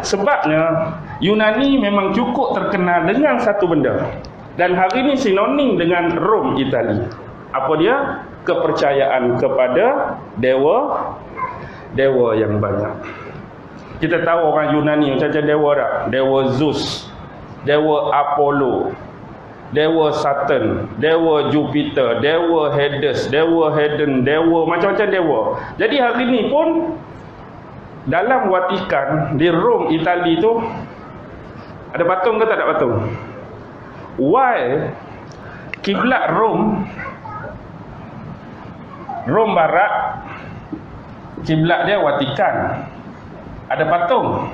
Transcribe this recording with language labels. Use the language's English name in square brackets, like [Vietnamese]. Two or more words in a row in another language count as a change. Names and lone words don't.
[Malay] Sebabnya Yunani memang cukup terkenal dengan satu benda, dan hari ini sinonim dengan Rom, Itali. Apa dia? Kepercayaan kepada dewa yang banyak. Kita tahu orang Yunani macam-macam dewa tak? Dewa Zeus, dewa Apollo, dewa Saturn, dewa Jupiter, dewa Hades, dewa Hedon, dewa macam-macam dewa. Jadi hari ini pun dalam Vatikan di Rom, Itali tu ada patung ke tak ada patung? Why kiblat Rom Barat, kiblat dia Vatikan, ada patung.